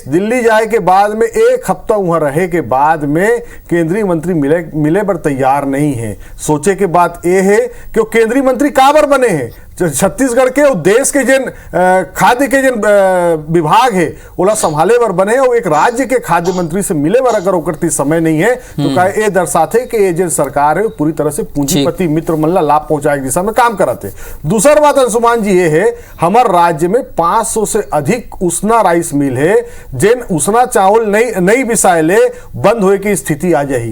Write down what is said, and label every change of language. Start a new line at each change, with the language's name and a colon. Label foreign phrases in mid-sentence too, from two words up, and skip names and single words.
Chhattisgarhi: दिल्ली जाए के बाद में 1 हफ्ता वहां रहे के बाद में केंद्रीय मंत्री मिले बर तैयार नहीं है। सोचे के बात ये है कि वो केंद्रीय मंत्री काबर बने हैं, छत्तीसगढ़ के देश के जिन खाद्य के जिन विभाग है ओला संभाले बर बने और एक राज्य के खाद्य मंत्री से मिले बर अगर ओकर समय नहीं है तो का ये दर्शाते कि ये जो सरकार है पूरी तरह से पूंजीपति मित्र मन ला लाभ पहुंचाए दिशा में काम करते। दूसरा बात अंशुमान जी ये है, हमारे राज्य में 500 से अधिक उसना राइस मिल है जिन उसना चावल नहीं बिसाएले बंद होए की स्थिति आ जाही।